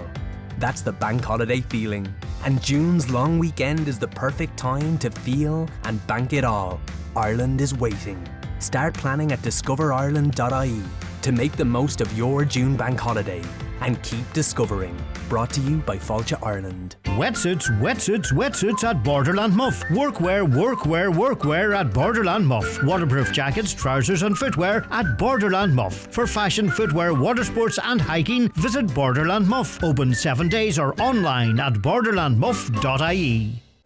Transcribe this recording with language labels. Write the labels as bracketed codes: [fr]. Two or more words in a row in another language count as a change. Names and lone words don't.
[en] That's the bank holiday feeling. And June's long weekend is the perfect time to feel and bank it all. Ireland is waiting. Start planning at discoverireland.ie to make the most of your June bank holiday. And keep discovering. Brought to you by Fáilte Ireland. Wetsuits, wetsuits, wetsuits at Borderland Muff. Workwear, workwear, workwear at Borderland Muff. Waterproof jackets, trousers and footwear at Borderland Muff. For fashion, footwear, water sports and hiking, visit Borderland Muff. Open 7 days or online at borderlandmuff.ie.